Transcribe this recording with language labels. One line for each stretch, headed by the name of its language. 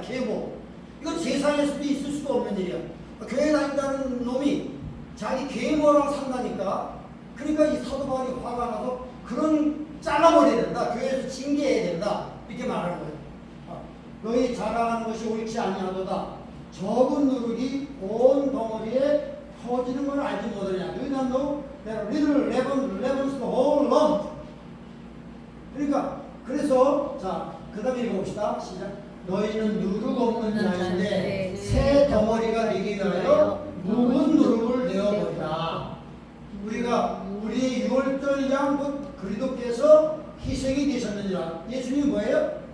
Korean: 계모 이건 세상에서도 있을 수가 없는 일이야. 교회 다닌다는 놈이 자기 계모랑 상다니까. 그러니까 이 사도 바울이 화가 나서 그런 잘라버려야 된다. 교회에서 징계해야 된다. 이렇게 말하는 거예요. 너희 자랑하는 것이 옳지 아니하도다. 적은 누룩이 온 덩어리에 퍼지는 걸 알지 못하냐.
English: Do you not know that little leaven leavens the whole lump?
Korean: 그러니까 그래서 자 그 다음에 읽어봅시다. 시작. 너희는 누룩 없는 자인데 새 덩어리가 되기 위하여 묵은 누룩을 내어버리라. 우리가 우리의 유월절 양 그리스도께서 희생이 되셨느니라. 예수님이 뭐예요?